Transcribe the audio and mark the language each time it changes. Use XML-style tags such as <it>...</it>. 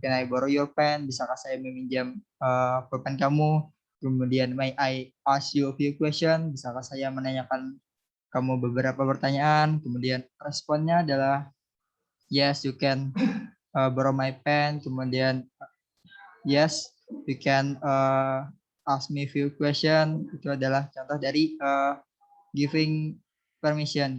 <en>Can I borrow your pen?</en> <id>Bisakah saya meminjam pulpen kamu?</id> <en>Kemudian may I ask you a few question?</en> <id>Bisakah saya menanyakan kamu beberapa pertanyaan? Kemudian responnya adalah</id> <en>yes, you can borrow my pen. Kemudian yes, you can ask me few question.</en> <id>Itu adalah contoh dari giving permission.</id>